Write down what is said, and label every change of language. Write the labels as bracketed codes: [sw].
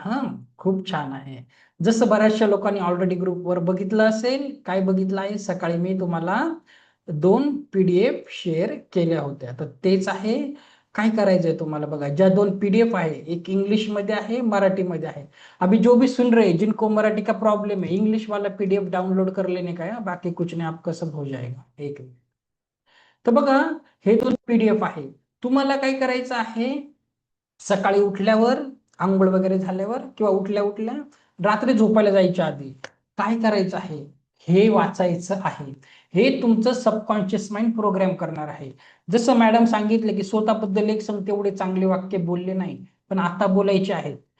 [mr] हा, खूप छान आहे. जसं बऱ्याचशा लोकांनी ऑलरेडी ग्रुपवर बघितलं असेल. काय बघितलं आहे? सकाळी मी तुम्हाला 2 PDF शेअर केल्या होत्या. तर तेच आहे. काय करायचंय तुम्हाला बघा. ज्या 2 PDF आहे, एक इंग्लिश मध्ये आहे, मराठीमध्ये आहे. [hi] अभी जो भी सुन रहे जिनको मराठी का प्रॉब्लम है, इंग्लिश वाला PDF डाउनलोड कर लेने का है. बाकी कुछ नहीं, आपका सब हो जाएगा. [mr] एक मिनिट. तर बघा, हे 2 PDF आहे. तुम्हाला काय करायचं आहे, सकाळी उठल्यावर, आंघोळ वगैरे झाल्यावर, किंवा उठल्या उठल्या रात्री झोपायला जायच्या आधी काय करायचं आहे, हे वाचायचं आहे. हे तुमचं सबकॉन्शियस माइंड प्रोग्राम करणार आहे. जसं मॅडम सांगितलं की स्वतःबद्दल एक संग तेवढे चांगले वाक्य बोलले नाही, पण आता बोलायचे आहेत.